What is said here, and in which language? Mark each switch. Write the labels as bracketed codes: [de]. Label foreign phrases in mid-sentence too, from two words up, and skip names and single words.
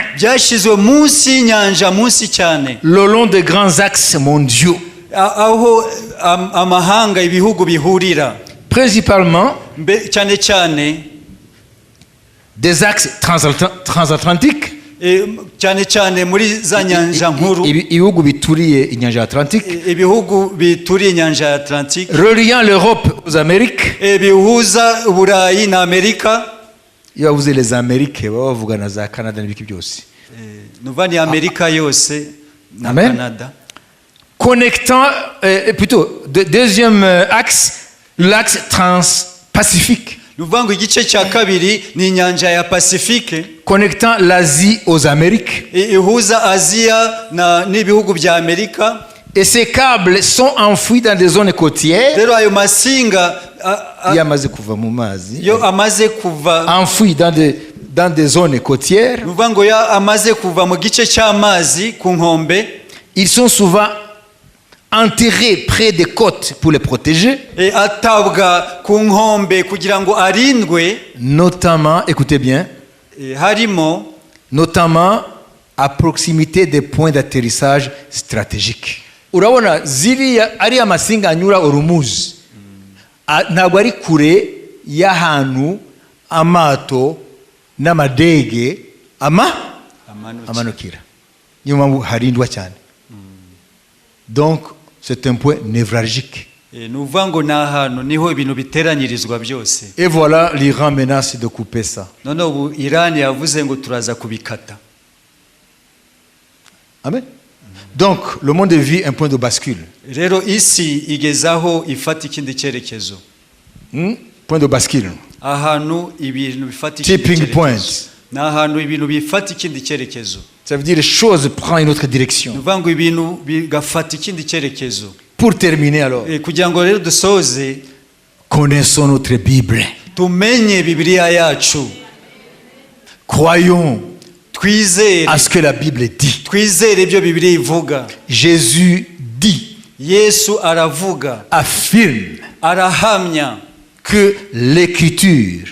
[rw] byashyizwe munsi y'inyanja, munsi cyane, [fr] le long des grands axes mondiaux, [rw] aho amahanga ibihugu bihurira, [fr] principalement [rw] cyane cyane [fr] des axes transatlantiques, [rw] cyane cyane muri za nyanja nkuru, ibihugu bituriye inyanja Atlantique, ibihugu bituriye inyanja Atlantique, [fr] reliant l'Europe aux Amériques, [rw] bihuza Uburayi na Amerika. Iyo bavuze [fr] les Amériques [rw] baba bavuga na za Canada n'ibiki byose, nuva ni Amerika yose na Amen. Canada. [fr] Connectant plutôt deuxième axe, l'axe transpacifique, [rw] nuvuga ngo igice cya kabiri ni inyanja ya Pacifique, [fr] connectant l'Asie aux Amériques, [rw] ihuza Aziya n'ibihugu bya Amerika. [fr] Et ces câbles sont enfouis dans des zones côtières. [rw] Rero ayo masinga yamaze kuva mu mazi, yo amaze kuva [fr] enfouis dans des zones côtières. [rw] nuvuga ngo amaze kuva mu gice cy'amazi ku nkombe. [fr] Ils sont souvent enterrés près des côtes pour les protéger. [rw] Atabwa ku nkombe kugira ngo arindwe, [fr] notamment, écoutez bien, [rw] harimo [fr] notamment à proximité des points d'atterrissage stratégiques. [rw] Urabona ziriya ari amasinga anyura urumuzi, ntabwo ari kure y'ahantu amato n'amadege amanukira, niyo mpamvu harindwa cyane. [fr] Donc c'est un point névralgique. [rw] nuvuga ngo ni ahantu niho ibintu biteranyirizwa byose. [fr] Et voilà, l'Iran menace de couper ça. [rw] none ubu Iran yavuze ngo turaza kubikata. Amen. [fr] Donc, le monde vit un point de bascule. [rw] rero isi igezaho ifata ikindi cyerekezo. [fr] Point de bascule. [rw] Ahantu ibintu bifata ikindi [en] Tipping [rw] cyerekezo. [en] point. [rw] Ni ahantu ibintu bifata ikindi cyerekezo. [fr] Ça veut dire les choses prennent une autre direction. [rw] Ni ukuvuga ngo ibintu bigafata ikindi cyerekezo. [fr] Pour terminer alors, [rw] Kugira ngo rero dusoze, [fr] connaissons notre Bible. [rw] tumenye Bibiliya yacu, [fr] Croyons [rw] twizere [fr] à ce que la Bible dit. [rw] twizere ibyo Bibiliya ivuga. [fr] Jésus dit, [rw] Yesu aravuga, [fr] affirme [rw] arahamya [fr] que l'écriture